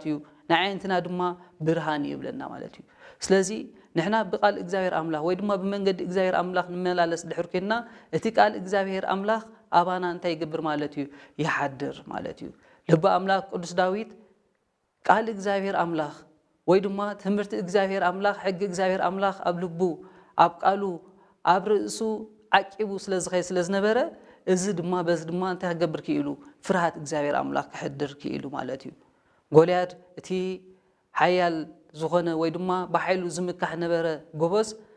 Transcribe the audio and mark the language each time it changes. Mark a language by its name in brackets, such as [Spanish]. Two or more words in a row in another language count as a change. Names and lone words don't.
[Tigrinya] እዩ ንዓይንትና ድማ ብርሃን እዩ ብለና ማለት እዩ ስለዚ ንሕና ብቃል እግዚአብሔር አምላክ ወይ ድማ ብመንገዲ እግዚአብሔር አምላክ ንመላለስ ድሕር ኮይና እቲ ቃል እግዚአብሔር አምላክ አባና እንታይ ይገብር ማለት እዩ ይሓድር ማለት እዩ ልበ አምላክ ቅዱስ ዳዊት ቃል እግዚአብሔር አምላክ ወይ ድማ ትምህርቲ እግዚአብሔር አምላክ ሕግ እግዚአብሔር አምላክ ኣብ ልቡ ኣብ ቃሉ ኣብ ርእሱ ዓቂቡ ስለዝነበረ እዚ ድማ በዚ ድማ እንታይ ክገብር ክኢሉ ፍርሃት እግዚአብሔር አምላክ ክሕድር ክኢሉ ማለት እዩ ጎልያድ እቲ ሓያል ዝኾነ ወይ ድማ በሓይሉ ዝምካሕ ነበረ ጎበዝ